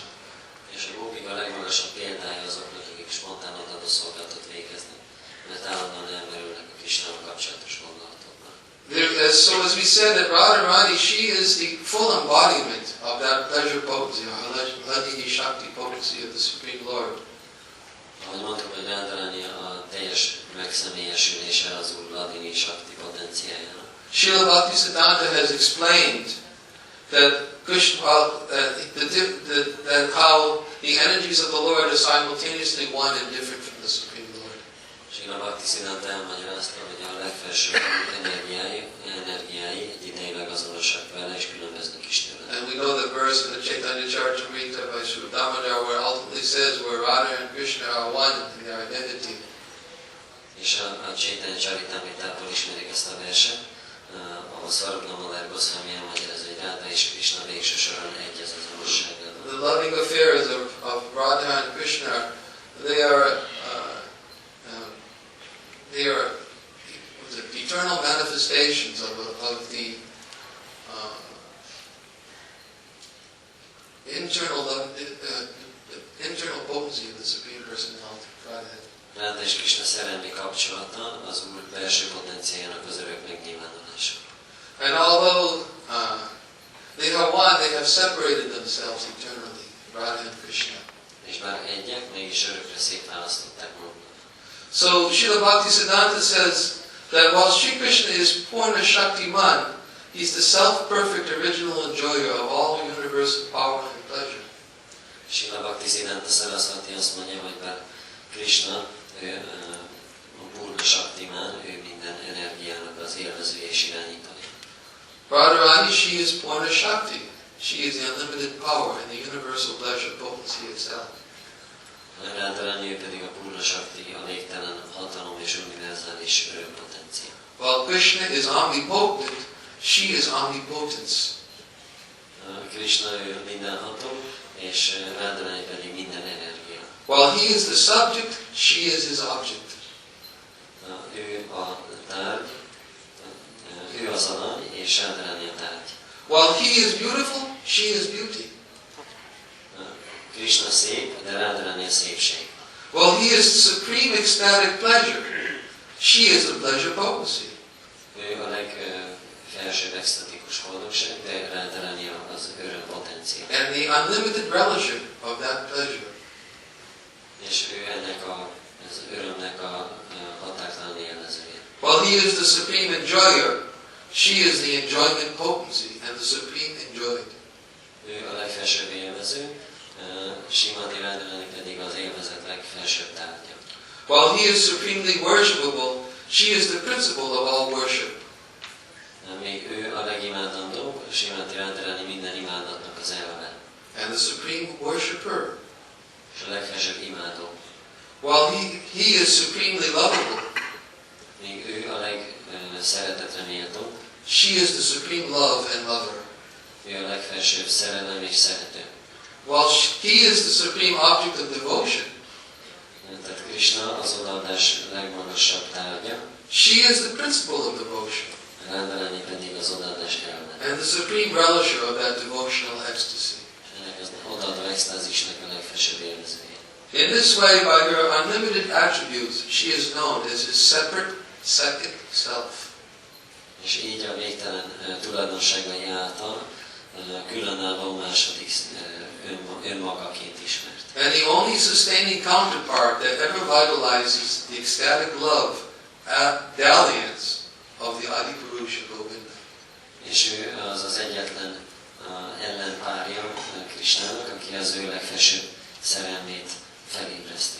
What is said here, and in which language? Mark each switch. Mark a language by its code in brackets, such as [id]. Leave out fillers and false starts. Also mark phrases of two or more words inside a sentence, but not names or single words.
[hu] És a gópik a legmagasabb példája azoknak, akik spontán odadó szolgálatot végeznek, mert állandóan elmerülnek a Krishnával kapcsolatos gondolatokban. [en] So as we said, that Radharani, she is the full embodiment of that pleasure potency, Adi Shakti potency of the Supreme Lord. [hu] Ahogy mondtuk, hogy Radharani a teljes megszemélyesülése az Úr Adi Shakti potenciájának. [en] Srila Bhaktisiddhanta has explained that Krishna, that how the energies of the Lord are simultaneously one and different from the Supreme Lord. [hu] Srila Bhaktisiddhanta elmagyarázta, hogy a legfelsőbb energiái egy idejében azonosak vele és különböznek is tőle. [en] And we know the verse in the Chaitanya Charitamrita by Sri Damodar where it ultimately says where Radha and Krishna are one in their identity. [hu] És a Chaitanya Charitamritából ismerik ezt a verset, ahol Svarupnamalár Goswami elmagyarázza, hogy Radha és Krishna végső soron egy az azonosságában. [en] The loving affairs of Radha and Krishna, they are the eternal manifestations of the internal potency of the Supreme Personality of Godhead. [hu] Radha és Krishna szerelmi kapcsolata az Úr belső potenciájának az örök megnyilvánulása. [en] And although they are one, they have separated themselves eternally, Radha and Krishna. [hu] És bár egyek, mégis örökre szétválasztották magukat. [en] So Srila Bhaktisiddhanta says that while Sri Krishna is Purna Shaktiman, he's the self-perfect original enjoyer of all universal power and pleasure. [hu] Srila Bhaktisiddhanta Saraswati azt mondja, hogy bár Krishna, ő a Purna Shaktiman, ő minden energiának az élvezője és irányítója. [en] Radharani, she is Purna Shakti. She is the unlimited power and the universal pleasure potency itself. [hu] Radharani, ő pedig a Purna Shakti, a végtelen hatalom és univerzális örökpotencia. [en] While Krishna is omnipotent, she is omnipotence. [hu] Krishna ő mindenható, és Radharani pedig minden energia. [en] While he is the subject, she is his object. [hu] Ő a tárgy, ő az alany, és Radharani a tárgy. [en] While he is beautiful, she is beauty. [hu] Krishna szép, de Radharani a szépség. [en] While he is supreme ecstatic pleasure, she is the pleasure potency. [hu] Ő a legfelsőbb extatikus boldogság, de Radharani az öröm potenciál. [en] And the unlimited relisher of that pleasure. [hu] És ő ennek az örömnek a határtalan élvezője. [en] While he is the supreme enjoyer, she is the enjoyment potency and the supreme enjoyed. [hu] Ő a legfelsőbb élvező, Srimati Radharani pedig az élvezet legfelsőbb tárgya. [en] While he is supremely worshipable, she is the principle of all worship. [hu] Még ő a legimádandóbb, Srimati Radharani minden imádatnak az elve. [en] And the supreme worshipper. [hu] És a legfelsőbb imádó. [en] While he is supremely lovable, [hu] Még ő a legszeretetre méltó, [en] she is the supreme love and lover. [hu] ő a legfelsőbb szerelem és szerető. [en] While he is the supreme object of devotion, [hu] Tehát Krishna az odaadás legmagasabb tárgya, [en] she is the principle of devotion [hu] Radharani pedig az odaadás elve. [en] and the supreme relisher of that devotional ecstasy. [hu] Ennek az odaadó extázisnak a legfelsőbb élvezője. [en] In this way, by her unlimited attributes, she is known as his separate, second self. [hu] És így a végtelen tulajdonságai által különálló második önmagaként ismert. [en] And the only sustaining counterpart that ever vitalizes the ecstatic love dalliance of the Adi-purusha Govinda. [hu] És ő az az egyetlen ellenpárja Krishnának, aki az ő legfelsőbb szerelmét felébreszti.